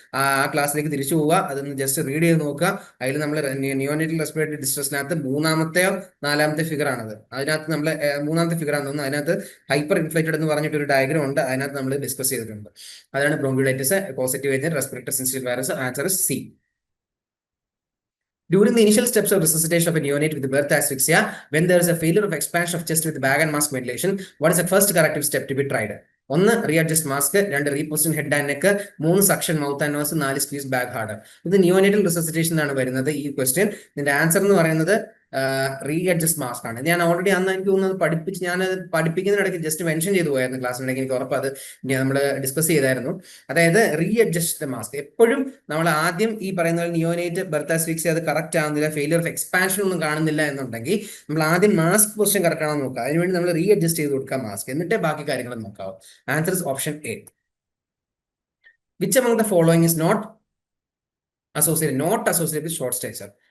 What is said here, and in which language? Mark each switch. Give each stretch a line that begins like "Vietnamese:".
Malayalam: ആ ക്ലാസ്സിലേക്ക് തിരിച്ചു പോവുക, അതൊന്ന് ജസ്റ്റ് റീഡ് ചെയ്ത് നോക്കുക. അതിൽ നമ്മൾ നിയോനേറ്റൽ റെസ്പിറേറ്ററി ഡിസ്ട്രസിനകത്ത് 3-ാമത്തെയോ 4-ാമത്തെ ഫിഗർ ആണത്. അതിനകത്ത് നമ്മൾ 3-ാമത്തെ ഫിഗർ ആണെന്ന് തോന്നുന്നു. അതിനകത്ത് ഹൈപ്പർ ഇൻഫ്ലേറ്റഡ് എന്ന് പറഞ്ഞിട്ട് ഒരു ഡയഗ്രം ഉണ്ട്, അതിനകത്ത് നമ്മൾ ഡിസ്കസ് ചെയ്തിട്ടുണ്ട്. അതാണ് bronchiolitis, positive agent respiratory syncytial virus.
English: Answer C. During the initial steps of resuscitation of a neonate with birth asphyxia, when there is a failure of expansion of chest with bag and mask ventilation, what is the first corrective step to be tried? 1 readjust mask, 2 reposition head and neck, 3 suction mouth and nose, 4 squeeze bag hard.
Malayalam: ഇത് neonatal resuscitation ആണ് വരുന്നത് ഈ question. ഇതിന്റെ answer എന്ന് പറയുന്നത് റീഅഡ്ജസ്റ്റ് mask ആണ്. ഞാൻ already അന്ന് എനിക്ക് തോന്നുന്നത് ഞാൻ പഠിപ്പിക്കുന്നതിനിടയ്ക്ക് ജസ്റ്റ് മെൻഷൻ ചെയ്തു പോയായിരുന്നു ക്ലാസ്സിനിടയ്ക്ക്. എനിക്ക് ഉറപ്പ് അത് നമ്മൾ ഡിസ്കസ് ചെയ്തായിരുന്നു. അതായത് റീഅഡ്ജസ്റ്റ് മാസ്ക് എപ്പോഴും നമ്മൾ ആദ്യം ഈ പറയുന്ന നിയോനേറ്റ് ബർത്ത് ആസ്ഫിക്സിയ അത് കറക്റ്റ് ആവുന്നില്ല, ഫെയിലിയർ ഓഫ് എക്സ്പാൻഷൻ ഒന്നും കാണുന്നില്ല എന്നുണ്ടെങ്കിൽ നമ്മൾ ആദ്യം മാസ്ക് പൊസിഷൻ കറക്റ്റ് ആണെന്ന് നോക്കുക. അതിനുവേണ്ടി നമ്മൾ റീഅഡ്ജസ്റ്റ് ചെയ്ത് കൊടുക്കുക മാസ്ക്, എന്നിട്ടേ ബാക്കി കാര്യങ്ങൾ നോക്കാവും.
English: Answer is option A. Which among the following is not associated with short stature?